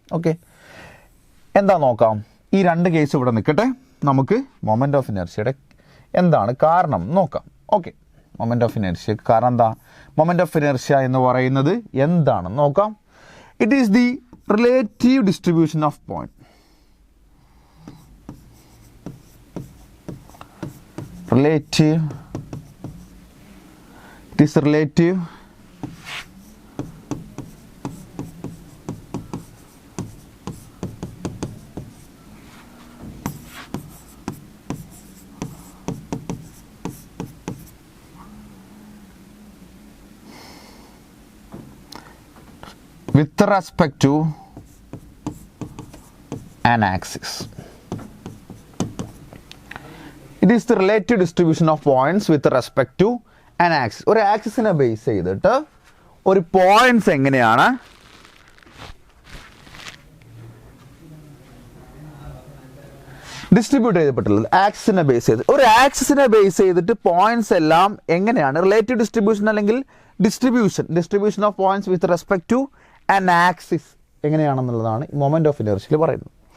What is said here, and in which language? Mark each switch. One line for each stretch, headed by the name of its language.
Malayalam: Okay, എന്താ നോക്കാം. ഈ രണ്ട് കേസ് ഇവിടെ നിൽക്കട്ടെ, നമുക്ക് മൊമെൻ്റ് ഓഫ് ഇനേർഷ്യയുടെ എന്താണ് കാരണം നോക്കാം. ഓക്കെ, മൊമെൻ്റ് ഓഫ് ഇനേർഷ്യ കാരണം എന്താ, മൊമെൻ്റ് ഓഫ് ഇനേർഷ്യ എന്ന് പറയുന്നത് എന്താണെന്ന് നോക്കാം.
English: It is the relative distribution of point. Relative, it is relative with respect to an axis. It is the relative distribution of points with respect to an axis.
Malayalam: ഒരു ആക്സിസിനെ base ചെയ്തിട്ട് ഒരു points എങ്ങനെയാണ് distribute ചെയ്യപ്പെട്ടുള്ളത്, ആക്സിസിനെ base ചെയ്ത്. ഒരു ആക്സിസിനെ base ചെയ്തിട്ട് points എല്ലാം എങ്ങനെയാണ് relative distribution അല്ലെങ്കിൽ
English: distribution of points with respect to an axis
Malayalam: എങ്ങനെയാണെന്നുള്ളതാണ് moment of ഇനേർഷ്യയിൽ പറയുന്നത്.